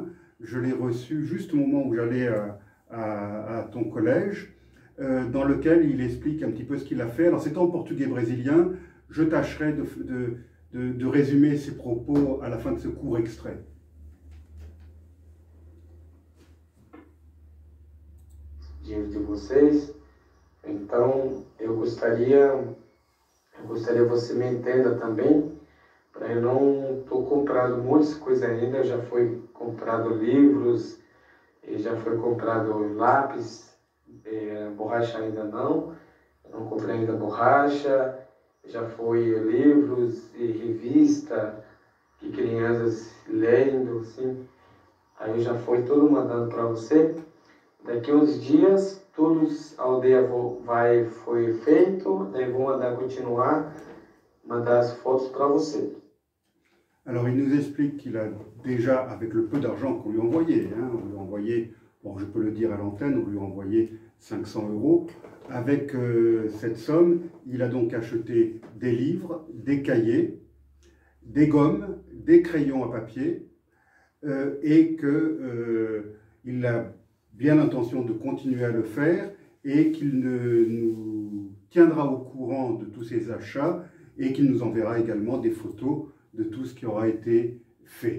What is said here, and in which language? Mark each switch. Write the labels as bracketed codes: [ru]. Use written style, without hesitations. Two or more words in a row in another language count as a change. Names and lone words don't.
[fr] Je l'ai reçu juste au moment où j'allais à ton collège, dans lequel il explique un petit peu ce qu'il a fait. Alors c'est en portugais brésilien, je tâcherai de résumer ses propos à la fin de ce court extrait. [pt] De vocês, então eu gostaria você me entenda também, para eu não estou comprando muitas coisas ainda, já foi comprado livros, já foi comprado lápis, borracha ainda não comprei ainda borracha, já foi livros e revista que crianças lendo, assim, aí já foi tudo mandando para você. Daqui uns dias, todos a aldeia foi feito, daí vou mandar continuar, mandar as fotos para você. [fr] Alors il nous explique qu'il a déjà, avec le peu d'argent qu'on lui a envoyé, on lui a envoyé, bon je peux le dire à l'antenne, on lui a envoyé 500 €. Avec cette somme, il a donc acheté des livres, des cahiers, des gommes, des crayons à papier, et qu'il a bien l'intention de continuer à le faire, et qu'il nous tiendra au courant de tous ces achats et qu'il nous enverra également des photos de tout ce qui aura été fait.